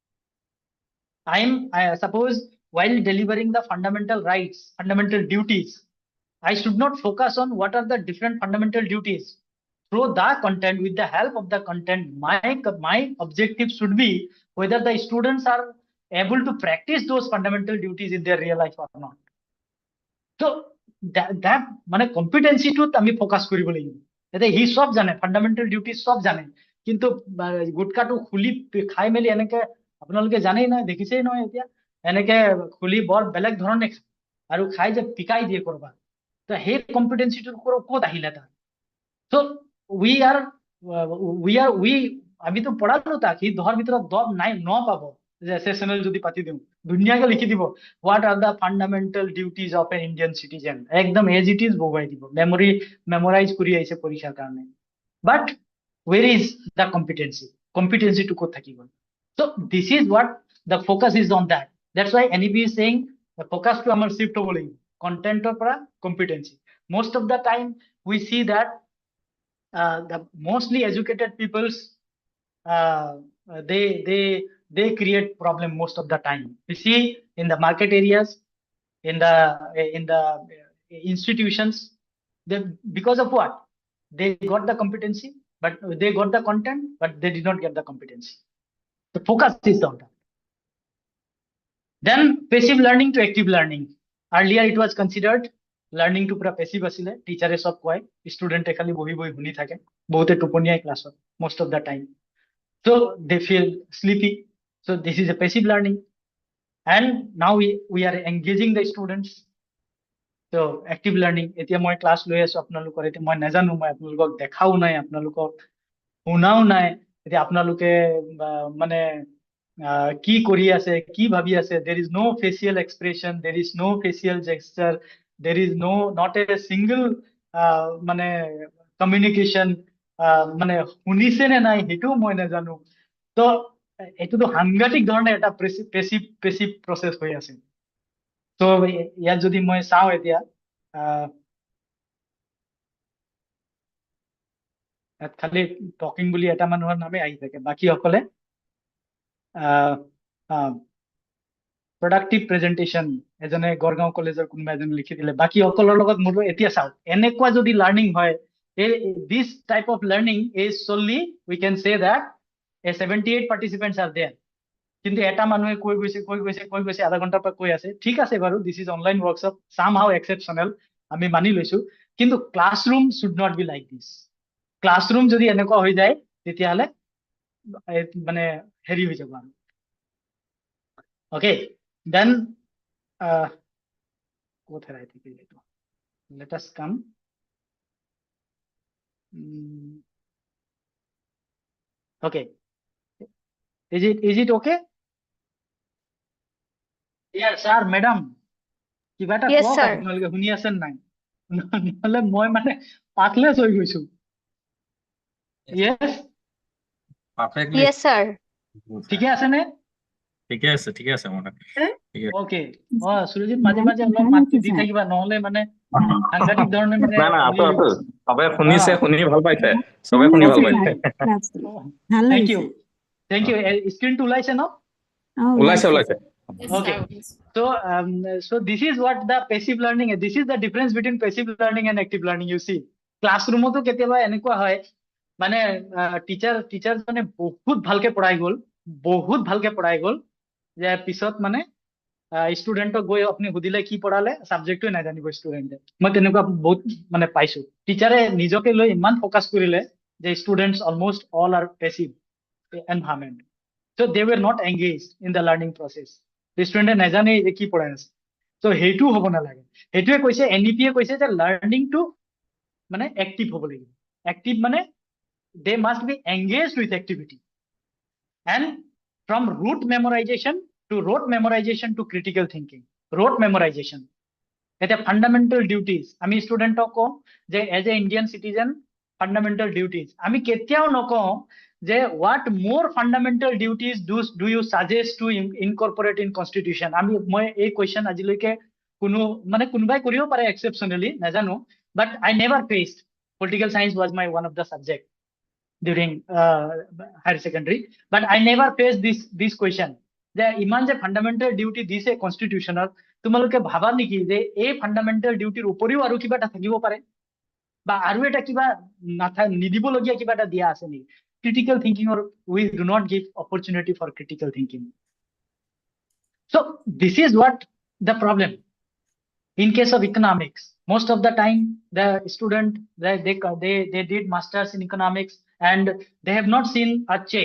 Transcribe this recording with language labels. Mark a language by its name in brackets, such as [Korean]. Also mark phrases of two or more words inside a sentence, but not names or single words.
[English] I suppose while delivering the fundamental rights, fundamental duties, I should not focus on what are the different fundamental duties. Through the content, with the help of the content, my objective should be whether the students are able to practice those fundamental duties in their real life or not. So that মানে competency to আমি focus [Assamese] কৰিব লাগিব। এতে হি সব জানে, [English] fundamental duties [Assamese] সব জানে, কিন্তু গুটকাটো খুলি খাই মেলি এনেকে আপোনালোকে জানেই নহয়, দেখিছেই নহয় এতিয়া, এনেকে খুলি বৰ বেলেগ ধৰণে আৰু খাই যে পিকাই দিয়ে কৰবা। তো সেই কম্পিটেন্সিটোৰ ক'ত আহিলে তাৰ? So আমি তো পড়ালো তাক, সি 10 ভিতৰত 10 নাই 9 পাব যে সেশনাল যদি পাতি দিও, ধুনীয়াকে লিখি দিব [English] what are the fundamental duties of an Indian citizen, [Assamese] একদম [English] as it is [Assamese] বহুৱাই দিব, মেমোরাইজ কৰি আইছে পৰীক্ষাৰ কাৰণে। [English] But where is the competency to [Assamese] ক'ত থাকি গল? [English] So this is what the focus is on that. That's why NEP is saying the focus to আমাৰ shift [Assamese] হ'ব লাগিব [English] content-ৰ পৰা competency. Most of the time we see that the mostly educated peoples they create problem most of the time. We see in the market areas, in the institutions, because of what? They got the competency, but they got the content, but they did not get the competency. The focus is on that. Then passive learning to active learning. Earlier it was considered learning to pura passive asile, teacher [Assamese] সব কয়, [English] student [Assamese] এ খালি বহি শুনি থাকে, বহুতে টোপনিয়াই [English] class most of the time. So they feel sleepy. So this is a passive learning. And now we are engaging the students. So active learning. [Assamese] এতিয়া মই class লৈ আছোঁ আপোনালোকৰ, এতিয়া মই নাজানো, মই আপোনালোকক দেখা নাই, আপোনালোকক শুনা নাই, এতিয়া আপোনালোকে মানে কি কৰি আছে, কি ভাবি আছে, [English] there is no facial expression, there is no facial gesture, there is not a single মানে communication, [Assamese] মানে শুনিছে নে নাই হেটো মই নাজানো। তো এইটোতো সাংঘাতিক ধৰণে এটা পেচিভ প্ৰচেছ হৈ আছে। তো ইয়াত যদি মই চাওঁ এতিয়া ইয়াত খালি টকিং বুলি এটা মানুহৰ নামে আহি থাকে, বাকী সকলে [English] productive presentation [Assamese] এজনে গড়গাঁও কলেজৰ কোনোবা এজনে লিখি দিলে, বাকী সকলৰ লগত মোৰো এতিয়া চাওক এনেকুৱা যদি লাৰ্ণিং হয়, [English] this type of learning is solely we can say that 78 participants are there, [Assamese] কিন্তু এটা মানুহে কৈ গৈছে আধা ঘন্টাৰ পৰা কৈ আছে, ঠিক আছে বাৰু, [English] this is online workshop, somehow exceptional, [Assamese] আমি মানি লৈছো, কিন্তু [English] classroom should not be like this. [Assamese] ক্লাছৰুম যদি এনেকুৱা হৈ যায় তেতিয়াহ'লে মানে হেৰি হৈ যাব আৰু। [English] Okay, then what had I taken it? Let us come. Okay, is it okay? Yeah, sir, madam. [Assamese] কিবা এটা [English] Yes, [Assamese] কওক [English] sir. [Assamese] আপোনালোকে শুনি আছেন নাই? নহলে মই মানে পাকলেছ হৈ গৈছো। [English] Yes, Perfectly. Yes, sir. [Assamese] ঠিকে আছে নে? ঠিকে আছে মানে। [English] Okay. [Assamese] সুৰজিত মাজে মাজে অলপ মাতটো দি থাকিবা, নহলে মানে সাংঘাতিক ধৰণে মানে নাই আছো চবে শুনিছে, শুনি ভাল পাইছে, চবে শুনি ভাল পাইছে। [English] Thank you. [Assamese] স্ক্ৰীনটো ওলাইছে ন? ওলাইছে [English] Okay. So this is what the passive learning is. This is the difference between passive learning and active learning. You see, [Assamese] classroom to কেতিয়াবা এনেকুৱা হয় মানে টিচাৰ জনে বহুত ভালকে পঢ়াই গল যে পিছত মানে ষ্টুডেণ্টক গৈ আপুনি সুধিলে কি পঢ়ালে, চাবজেক্টটোৱে নাজানিব ষ্টুডেণ্টে। মই তেনেকুৱা বহুত মানে পাইছো, টিচাৰে নিজকে লৈ ইমান ফকাস কৰিলে যে [English] students almost all are passive environment, so they were not engaged in the learning process. [Assamese] ষ্টুডেণ্টে নাজানে যে কি পঢ়াই আছে। so সেইটো হ'ব নালাগে, সেইটোৱে কৈছে NEP-এ কৈছে যে লাৰ্ণিংটো মানে এক্টিভ হ'ব লাগিব। [English] এক্টিভ মানে they must be engaged with activity, and from rote memorization to critical thinking. rote memorization এটা fundamental duties [Assamese] আমি ষ্টুডেণ্টক কওঁ যে [English] as a Indian citizen fundamental duties, [Assamese] আমি কেতিয়াও নকওঁ যে [English] what more fundamental duties do you suggest to incorporate in constitution. [Assamese] মই এই কুৱেশ্যন আজিলৈকে কোনোবাই কৰিব পাৰে এক্সেপশ্যনেলি, নাজানো, [English] but I never faced. political science was my one of the subject during higher secondary, but I never faced this question [Assamese] যে ইমান যে [English] fundamental duty [Assamese] দিছে কনষ্টিটিউশ্যনত, তোমালোকে ভাবা নেকি যে এই [English] fundamental dutyৰ [Assamese] উপৰিও আৰু কিবা এটা থাকিব পাৰে, বা আৰু এটা কিবা নিদিবলগীয়া কিবা এটা দিয়া আছে নেকি? [English] critical thinkingৰ we do not give opportunity for critical thinking. So this is what the problem. In case of economics, most of the time the student they did masters in economics and they have not seen a check.